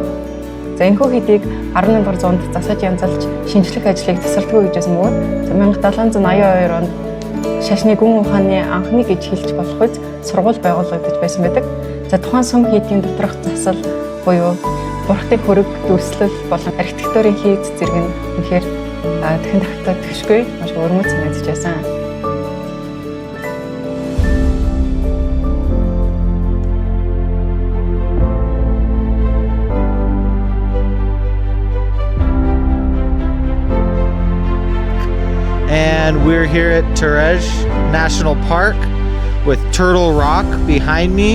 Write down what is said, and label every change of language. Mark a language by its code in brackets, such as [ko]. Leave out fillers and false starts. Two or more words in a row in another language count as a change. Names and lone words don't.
[mn] За энэхүү хийдийг 18 дугаар зуунд засаж янзалж шинжлэх ажлыг тасалдгүй хийжсэн бөгөөд 1782 онд шашны гүн ухааны анхны гэж хэлж болох үз сургууль байгуулагдаж байсан байдаг. За тухайн сум хийдийн доторх засал буюу бурхтын хөрөг дүрслэл болон архитектурын хийд зэрэг нь үнэхээр дахин давтагдчихгүй маш өрмөц санагдаж байсан. [en] And we're here at Terej National Park with Turtle Rock behind me.